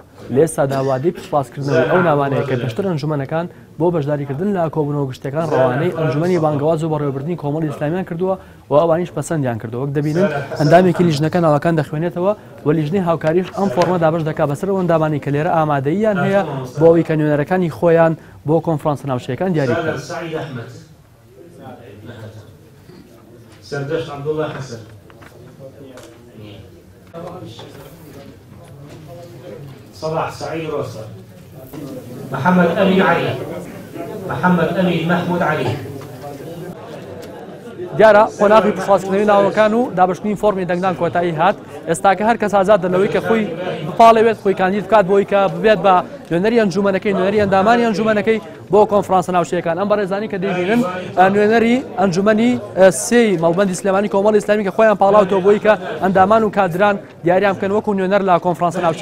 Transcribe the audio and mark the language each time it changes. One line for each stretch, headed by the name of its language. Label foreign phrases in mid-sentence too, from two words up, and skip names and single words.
Central Kurdish: لە ئێستادا وادەی پشتڕاستکردنەوەی ئەو ناوانەیە کە پێشتر ئەنجومەنەکان بۆ بەشداریکردن لە کۆبوونەوە گشتەکان ڕەوانەی ئەنجومەنی بانگەواز و بەڕێوەبردننی کۆمەڵی ئیسلامیان کردووە و ئەوانیش پەسەندیان کردەوە. وەک دەبینن ئەندامێکی لیژنەکە ناوەکان دەخوێنێتەوە و لیژنەی هاوکاریش ئەم فۆرمە دابەش دەکات بەسەر ئەو ئەندامانی کە لێرە ئامادەییان هەیە بۆ ئەوەی کە نوێنەرەکانی خۆیان بۆ کۆنفرانسە ناوچەیەکان دیاری بکەن. سردشت عبدالله حسن صلاح سعيد روسر محمد أمين علي محمد أمين محمود علي دیارە قۆناغی پشتڕاستکردنەوەی ناوەکان و دابشتنی فۆرمی دەنگدان کۆتایی هات. ئێستاکە هەر کەس ئازاد دەنەوەی کە خۆی بپاڵەوێت خۆی کاندید بکات بۆی کە ببێت بە نوێنەری ئەنجومەنەکەی نوێنەری ئەندامانی ئەنجومەنەکەی بۆ کۆنفرانسە ناوچەیەکان. ئەم بەڕێزانی کە دەبینن نوێنەری ئەنجومەنی سێی مەڵبەندی سلێمانی کۆمەڵی ئیسلامی کە خۆیان پاڵاوتەوە بۆی کە ئەندامان و کادران دیاریان بکەن وەکو نوێنەر لە کۆنفرانسە ناوچەیەکان.